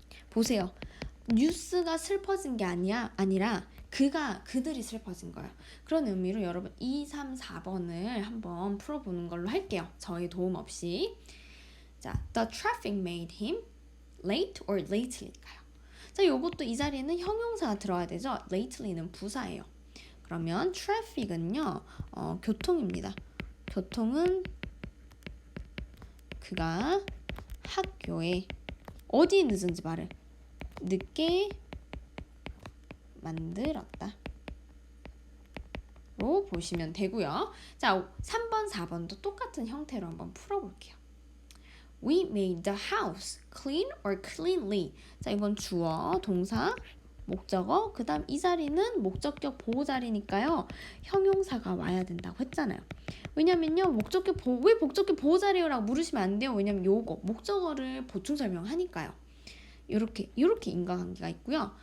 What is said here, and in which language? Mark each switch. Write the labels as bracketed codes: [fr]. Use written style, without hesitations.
[ko] 보세요. 뉴스가 슬퍼진 게 아니라 그들이 슬퍼진 거예요. 그런 의미로 여러분 2, 3, 4번을 한번 풀어보는 걸로 할게요. 저희 도움 없이. 자, [en] the traffic made him late or late일까요? [ko] 자, 요것도 이 자리에는 형용사가 들어야 되죠. lately는 부사예요. 그러면 traffic은요, 교통입니다. 교통은 그가 학교에 어디에 늦은지 말을 늦게 만들었다 로 보시면 되고요. 자, 3번, 4번도 똑같은 형태로 한번 풀어볼게요. [en] We made the house clean or cleanly. [ko] 자, 이건 주어, 동사, 목적어, 그 다음 이 자리는 목적격 보호 자리니까요, 형용사가 와야 된다고 했잖아요. 왜냐면요, 왜 목적격 보호 자리요? 라고 물으시면 안 돼요. 왜냐면 요거 목적어를 보충 설명하니까요. 요렇게 인과관계가 있고요.